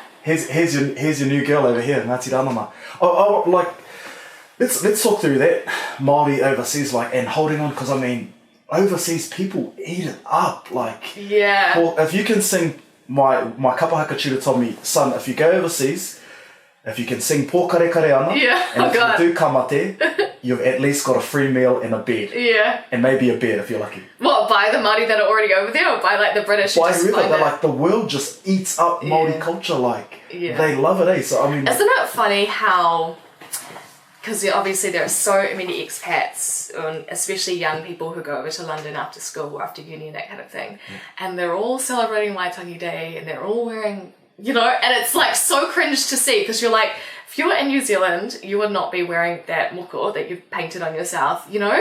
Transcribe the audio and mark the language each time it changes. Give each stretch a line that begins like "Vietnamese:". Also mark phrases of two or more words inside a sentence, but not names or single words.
English: Here's your new girl over here, Ngāti Ranana. Like, let's talk through that Māori overseas, like, and holding on, because I mean, overseas people eat it up, like. Yeah. If you can sing, my kapahaka tutor told me, son, if you go overseas, if you can sing pōkare kare ana, and if you do kamate, you've at least got a free meal and a bed. Yeah. And maybe a bed if you're lucky. What, by the Māori that are already over there, or by like the British? By whoever, like the world just eats up Māori culture, like they love it, eh? So I mean, isn't it funny how, because obviously there are so many expats, especially young people who go over to London after school or after uni and that kind of thing, and they're all celebrating Waitangi Day and they're all wearing, you know, and it's like so cringe to see, because you're like, if you were in New Zealand, you would not be wearing that moko that you've painted on yourself, you know?